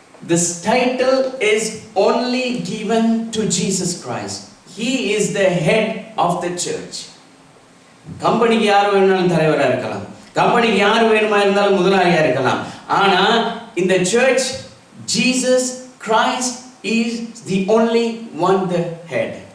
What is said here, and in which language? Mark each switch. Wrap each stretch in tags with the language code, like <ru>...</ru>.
<en>This title is only given to Jesus Christ. He is the head of the church.</en> <ta>கம்பெனிக்கு யார் வேணும்னாலும் தலைவரா இருக்கலாம், கம்பெனிக்கு யார் வேணுமா இருந்தாலும் முதலாளியா இருக்கலாம். ஆனா இந்த</ta> <en>church, Jesus Christ is the only one, the head.</en>